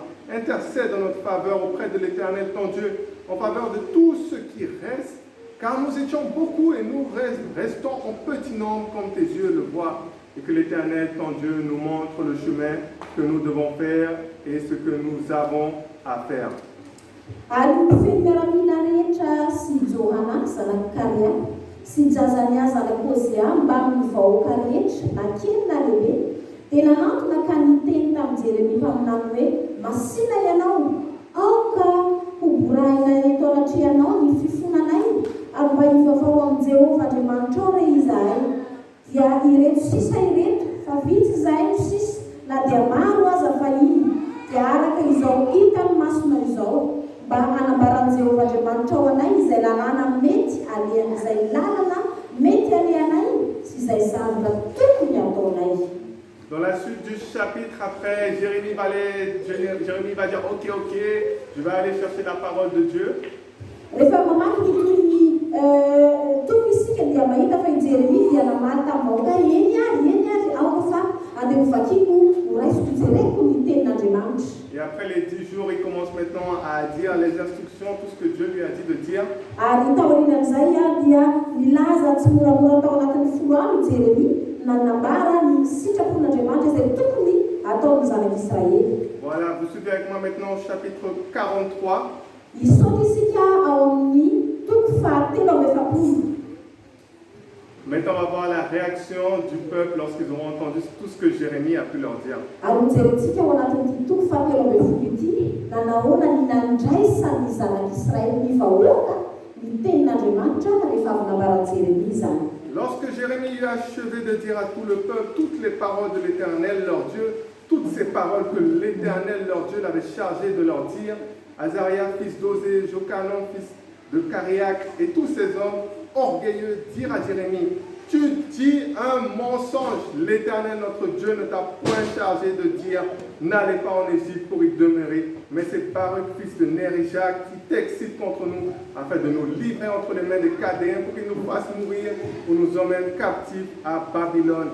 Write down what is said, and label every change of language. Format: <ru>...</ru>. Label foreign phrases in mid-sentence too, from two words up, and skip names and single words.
<fr>Intercède en notre faveur auprès de l'Éternel ton Dieu, en faveur de tous ceux qui restent, car nous étions beaucoup et nous restons en petit nombre comme tes yeux le voient, et que l'Éternel ton Dieu nous montre le chemin que nous devons faire et ce que nous avons à faire.</fr> <mg>Ary ny miaramila rehetra sy Johana zanaky Karea sy Jazania zanaky Ozea mba amin'ny vahoaka rehetra na kely na lehibe dia nanantona Jérémie taminany hoe masina ianao aoka hoborahina eto anatrehanao ny fifonanay ary mba hivavao amin'ny Jehovah Andriamanitra ao re izahay dia ireto sisa ireto fa vitsy izahay no sisa na dia maro aza fa iny dia araka izao hitany masona izao mba hanambarany Jehovah Andriamanitra ao anay izay lalàna mety izay lalana mety alehanay sy izay zavatra tokony ataonay.</mg> <fr>Dans la suite du chapitre, après, Jérémie va dire ok, je vais aller chercher la parole de Dieu.</fr> <mg>Rehefa mamaky ny toy ny toko isika dia mahita fa i Jérémie dia namaly tambaoka eny ary aoka fa andeha hovakiko horaisiko jereko ny tenin'Andriamanitra.</mg> <fr>Et après les 10 jours, il commence maintenant à dire les instructions, tout ce que Dieu lui a dit de dire.</fr> <mg>Ary taorinan'izay dia nilaza tsy moramora tao anatin'ny 10 andro Jérémie nanambara ny sitrapon'Andriamanitra izay tokony ataon'ny zanak'Israely.</mg> <fr>Voilà, vous suivez avec moi maintenant au chapitre 43.</fr> <mg>Isaotra isika ao amin'ny toko fahatelo amby efapolo.</mg> <fr>Maintenant, on va voir la réaction du peuple lorsqu'ils auront entendu tout ce que Jérémie a pu leur dire.</fr> <mg>Ary mijerentsika ao anatin'ity toko fahatelo amby folo ity na nahoana ny nandraisan'ny zanak'Israely ny vahoaka ny tenin'Andriamanitra rehefa avy nambarany Jérémie izany.</mg> <fr>Lorsque Jérémie eut achevé de dire à tout le peuple toutes les paroles de l'Éternel, leur Dieu, toutes ces paroles que l'Éternel, leur Dieu, l'avait chargé de leur dire, Azaria, fils d'Osée, Jochanan, fils de Cariac, et tous ces hommes orgueilleux dirent à Jérémie, tu dis un mensonge, l'Éternel, notre Dieu, ne t'a point chargé de dire, n'allez pas en Égypte pour y demeurer, mais c'est Baruch, fils de Nerijah, qui t'excite contre nous, afin de nous livrer entre les mains des Cadéens, pour qu'ils nous fassent mourir, ou nous emmènent captifs à Babylone.</fr>